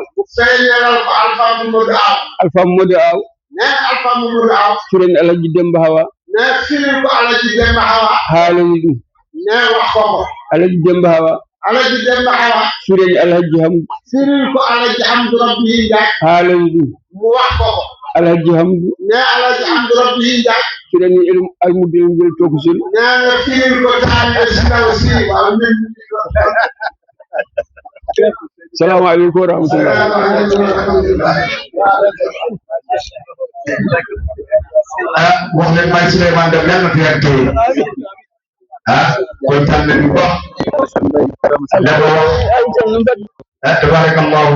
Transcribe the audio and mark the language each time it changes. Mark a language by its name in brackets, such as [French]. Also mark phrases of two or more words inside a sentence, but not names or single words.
[Wolof] feeñalal ko Alpha Mamadou Aw Alpha Mamadou Aw nee na Alpha Mamadou Aw [Fula] firani Alhaji Demba Hawa [Wolof] nee firil ko Alhaji Demba Hawa [Fula] haalani ɗum [Wolof] nee wax ko ko Alhaji Demba Hawa Alhaji Demba Hawa [Fula] firani Alhaji Hamdu [Wolof] firil ko Alhaji Hamdu Rabbi Njaay [Fula] haalani ɗum [Wolof] mu wax ko ko Alhaji Hamdu nee Alhaji Hamdu Rabbi Njaay [Fula] firani almudde ngel tokosul [Wolof] nee na firil ko taalibe si ndaw si waaw min [Arabic] salamu aleykum wa rahmatullah [Wolof] wax leen may Souleymane def yàlla na fi yàgg tey kontaan nañu bu baax tabarakallahu